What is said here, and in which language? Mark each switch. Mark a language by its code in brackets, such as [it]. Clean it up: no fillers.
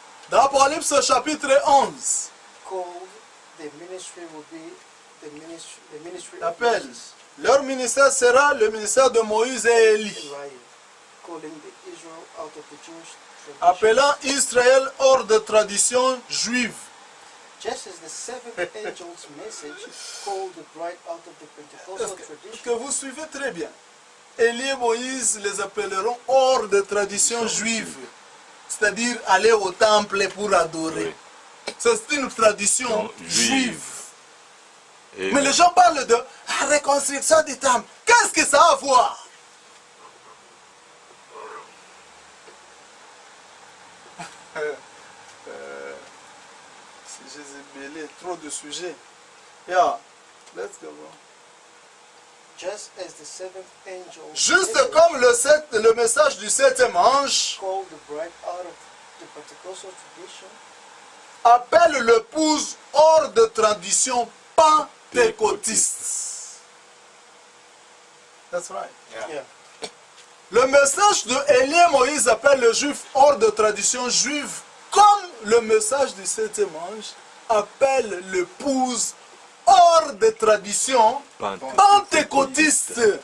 [fr] dans Apocalypse chapitre 11, [en] called the ministry will be the ministry of [fr] l'appel. [en] Moses [fr] Leur ministère sera le ministère de Moïse et Élie, [en] and Ryan, calling the Israel out of the Jewish tradition. [fr] appelant Israël hors de tradition juive. [en] Just as the seventh angel's message called the bride out of the Pentecostal [fr] Est-ce [en] tradition. [fr] que vous suivez très bien? Élie et Moïse les appelleront hors de tradition juive, c'est-à-dire aller au temple pour adorer. C'est une tradition juive. Amen. Mais les gens parlent de reconstruction des temples. Qu'est-ce que ça a à voir? Si j'ai mêlé trop de sujets. [en] Yeah, let's go. Just as the seventh angel [fr] Juste comme le message du septième ange [en] called the bride out of the Pentecostal tradition, [fr] appelle l'épouse hors de tradition pentecôtiste. [en] That's right. yeah. [fr] Le message de Élie et Moïse appelle le juif hors de tradition juive, comme le message du septième ange appelle l'épouse hors de tradition pentecôtiste.